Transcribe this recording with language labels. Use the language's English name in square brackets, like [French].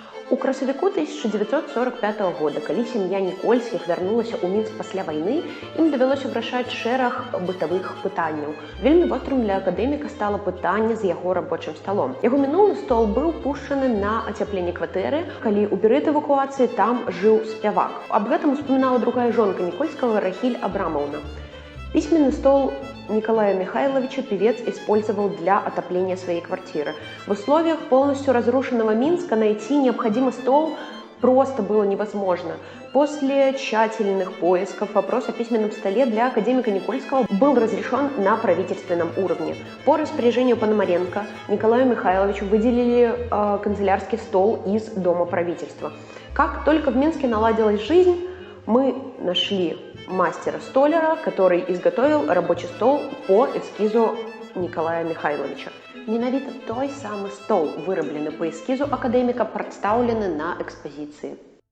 [Belarusian] У красавіку 1945 года, калі сям'я Нікольскіх вярнулася ў Мінск пасля вайны, ім давялося вырашаць шэраг бытавых пытанняў. Вельмі вострым для акадэміка стала пытанне з яго рабочым сталом. Яго мінулы стол быў пушчаны на ацяпленне кватэры, калі ў перыяд эвакуацыі там жыў спявак. Аб гэтым успамінала другая жонка Нікольскага Рахіль Абрамаўна. [Russian] Письменный стол Николая Михайловича певец использовал для отопления своей квартиры. В условиях полностью разрушенного Минска найти необходимый стол просто было невозможно. После тщательных поисков вопрос о письменном столе для академика Никольского был разрешен на правительственном уровне. По распоряжению Пономаренко Николаю Михайловичу выделили канцелярский стол из Дома правительства. Как только в Минске наладилась жизнь, мы нашли мастера-столяра, который изготовил рабочий стол по эскизу Николая Михайловича. [Belarusian] Менавіта той самы стол, выраблены по эскізу акадэміка, прадстаўлены на экспазіцыі.